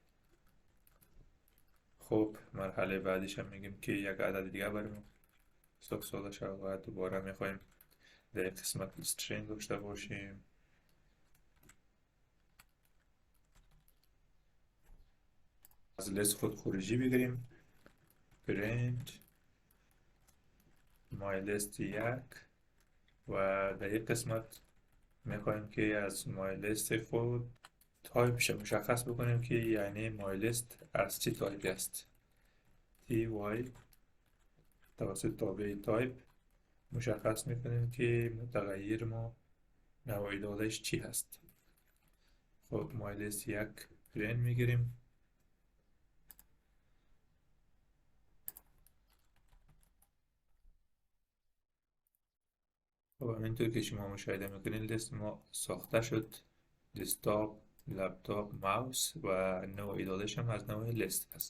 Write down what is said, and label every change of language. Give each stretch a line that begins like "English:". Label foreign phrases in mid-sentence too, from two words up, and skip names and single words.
Persian: خب مرحله بعدیش هم میگیم که یک عدد دیگه بریم ساده شد و دوباره میخوایم در قسمت string داشته باشیم. از لیست خود خروجی بگیریم.
English: print my list
Persian: یک و در یک قسمت میخوایم که از
English: my list
Persian: خود تایپش مشخص بکنیم که یعنی
English: my list
Persian: از چه تایپی است. ty توسط تابع تایپ مشخص میکنیم که متغیر ما نوع دادهش چی هست. خب
English: my list
Persian: یک print میگیریم. خب همینطور که شما مشاهده میکنین لیست ما ساخته شد. دسکتاپ، لپتاپ، ماوس و نوع دادش هم از نوع لیست است.